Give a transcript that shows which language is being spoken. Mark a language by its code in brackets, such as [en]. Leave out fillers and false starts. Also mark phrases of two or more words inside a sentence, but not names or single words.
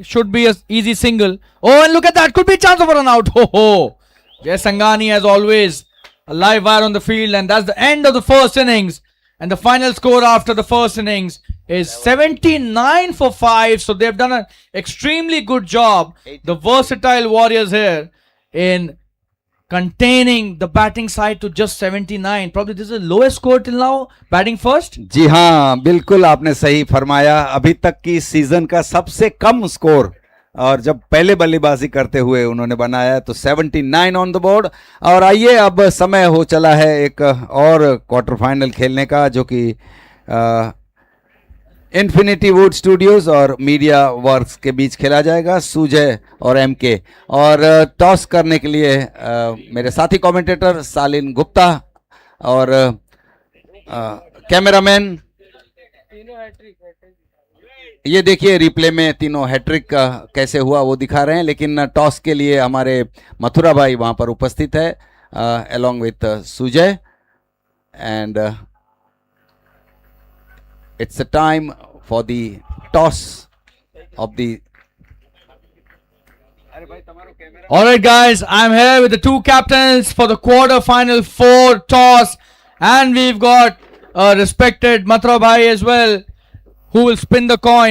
[en] Should be an easy single. Oh, and look at that. Could be a chance of a run out. Ho ho. Jay Sangani, as always, a live wire on the field. And that's the end of the first innings. And the final score after the first innings is 79 for 5. So they've done an extremely good job. The versatile Warriors here in containing the batting side to just 79. Probably this is the lowest score till now, batting first. [hi] जी हाँ, बिल्कुल आपने सही फरमाया। अभी तक की सीजन का सबसे कम स्कोर और जब पहले बल्लेबाजी करते हुए उन्होंने बनाया तो 79 [en] on the board. [hi] और आइए, अब समय हो चला है एक और क्वार्टर फाइनल खेलने का, जो कि इन्फिनिटी वुड स्टूडियोज और मीडिया वर्क्स के बीच खेला जाएगा, सुजय और एमके। और टॉस करने के लिए मेरे साथी कमेंटेटर सालिन गुप्ता और कैमरामैन, ये देखिए रिप्ले में तीनों हैट्रिक कैसे हुआ वो दिखा रहे हैं। लेकिन टॉस के लिए हमारे मथुरा भाई वहां पर उपस्थित है [en] along with [hi] सुजय, [en] and it's a time for the toss of the. Alright guys, I'm here with the two captains for the quarter-final 4 toss, and we've got respected Matra Bhai as well, who will spin the coin.